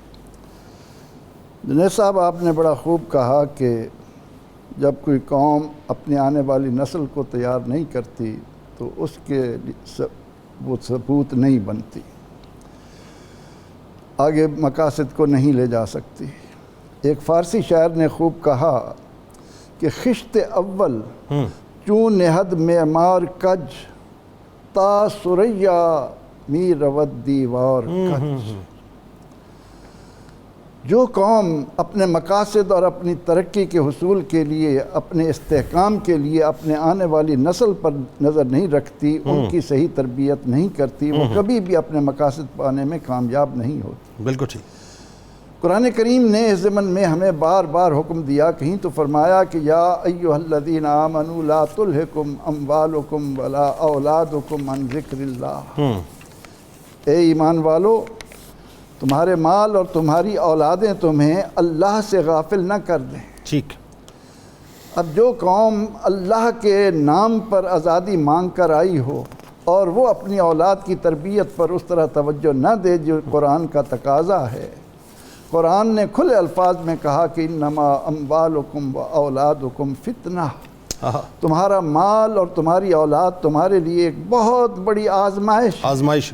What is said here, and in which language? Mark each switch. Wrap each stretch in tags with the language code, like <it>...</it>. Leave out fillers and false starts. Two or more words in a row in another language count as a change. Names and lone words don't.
<ur>جنید صاحب، آپ نے بڑا خوب کہا کہ جب کوئی قوم اپنی آنے والی نسل کو تیار نہیں کرتی تو اس کے وہ ثبوت نہیں بنتی، آگے مقاصد کو نہیں لے جا سکتی۔ ایک فارسی شاعر نے خوب کہا کہ</ur> <fa>خشت اول چون نہد معمار کج، تا سریا می رود دیوار کج۔</fa> <ur>جو قوم اپنے مقاصد اور اپنی ترقی کے حصول کے لیے، اپنے استحکام کے لیے اپنے آنے والی نسل پر نظر نہیں رکھتی، ان کی صحیح تربیت نہیں کرتی، وہ کبھی بھی اپنے مقاصد پانے میں کامیاب نہیں ہوتی۔ بالکل ٹھیک۔ قرآن کریم نے اس ضمن میں ہمیں بار بار حکم دیا، کہیں تو فرمایا کہ</ur> <ar>یا ایھا الذین آمنوا لا تلھکم اموالکم ولا اولادکم عن ذکر اللہ۔</ar> <ur>اے ایمان والو، تمہارے مال اور تمہاری اولادیں تمہیں اللہ سے غافل نہ کر دیں۔ ٹھیک۔ اب جو قوم اللہ کے نام پر آزادی مانگ کر آئی ہو اور وہ اپنی اولاد کی تربیت پر اس طرح توجہ نہ دے جو قرآن کا تقاضا ہے، قرآن نے کھلے الفاظ میں کہا کہ</ur> <ar>انما اموالکم و اولادکم فتنہ،</ar> <ur>تمہارا مال اور تمہاری اولاد تمہارے لیے ایک بہت بڑی آزمائش۔</ur>